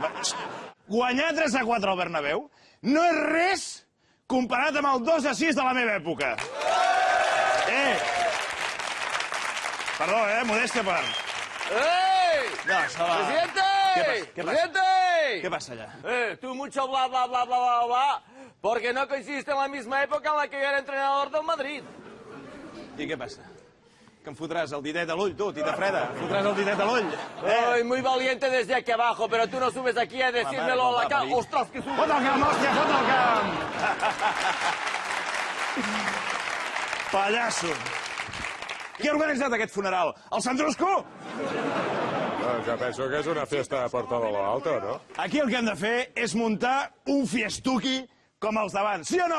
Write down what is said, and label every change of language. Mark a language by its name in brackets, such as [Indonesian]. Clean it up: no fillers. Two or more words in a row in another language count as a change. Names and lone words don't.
[Catalan] Guanyar 3-4 al Bernabéu no és res comparat amb el 2-6 de la meva època. Perdó, modèstia per... ¡Ey! No, això va... [Spanish] ¡Presidente! ¡Presidente! [Catalan] Què passa allà? [Spanish] Tú mucho bla, bla, bla, bla, bla, bla, porque no coincidiste en la misma época en la que yo era entrenador del Madrid. [Catalan] I què passa? Que em fotràs el ditet a l'ull, tu, tita freda. Em fotràs el ditet a l'ull. [Spanish] Ay, muy valiente desde aquí abajo, pero tú no subes aquí a decírmelo a la cara. ¡Ostras, que [Catalan] Fot el camp, hòstia, fot el camp! Pallasso. Qui ha organitzat aquest funeral? El Sandrusco? Jo penso que és una festa a porta de l'alta, no? Aquí el que hem de fer és muntar un fiestuqui com els d'abans, sí o no?